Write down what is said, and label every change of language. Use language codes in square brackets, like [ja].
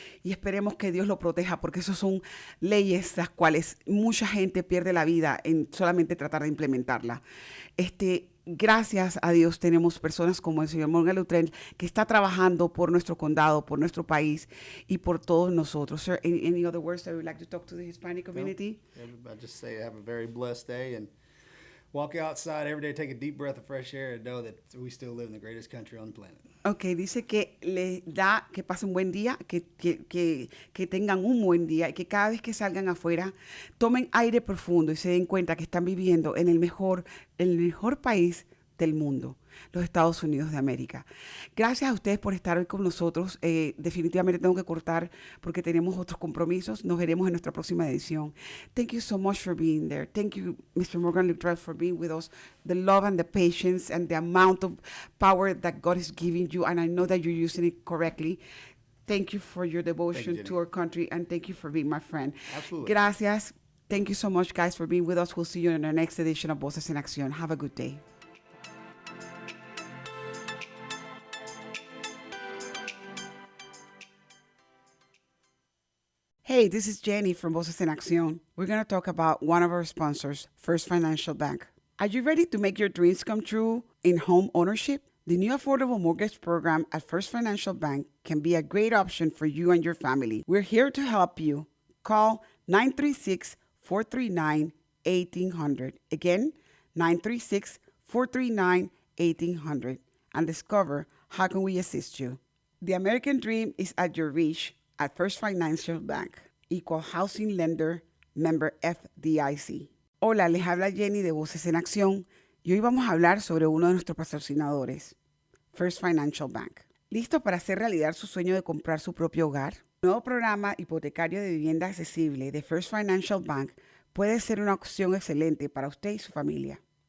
[es] Y esperemos que Dios lo proteja, porque esas son leyes las cuales mucha gente pierde la vida en solamente tratar de implementarla. Gracias a Dios tenemos personas como el señor Morgan Luttrell, que está trabajando por nuestro condado, por nuestro país y por todos nosotros. [en] Sir, any other words that you would like to talk to the Hispanic community? No, I just say have a very blessed day, and walk outside every day, take a deep breath of fresh air, and know that we still live in the greatest country on the planet. [es] Ok, dice que les da que pasen un buen día, que tengan un buen día, y que cada vez que salgan afuera tomen aire profundo y se den cuenta que están viviendo en el mejor país del mundo, los Estados Unidos de América. Gracias a ustedes por estar hoy con nosotros. Definitivamente tengo que cortar porque tenemos otros compromisos. Nos veremos en nuestra próxima edición. [en] Thank you so much for being there. Thank you, Mr. Morgan Luttrell, for being with us. The love and the patience and the amount of power that God is giving you, and I know that you're using it correctly. Thank you for your devotion to our country, and thank you for being my friend. Absolutely. [es] Gracias. [en] Thank you so much, guys, for being with us. We'll see you in our next edition of Voces en Acción. Have a good day. Hey, this is Jenny from Voces en Acción. We're going to talk about one of our sponsors, First Financial Bank. Are you ready to make your dreams come true in home ownership? The new affordable mortgage program at First Financial Bank can be a great option for you and your family. We're here to help you. Call 936-439-1800. Again, 936-439-1800. And discover how can we assist you. The American dream is at your reach at First Financial Bank, equal housing lender, member FDIC. [es] Hola, les habla Jenny de Voces en Acción y hoy vamos a hablar sobre uno de nuestros patrocinadores, First Financial Bank. ¿Listo para hacer realidad su sueño de comprar su propio hogar? El nuevo programa hipotecario de vivienda accesible de First Financial Bank puede ser una opción excelente para usted y su familia.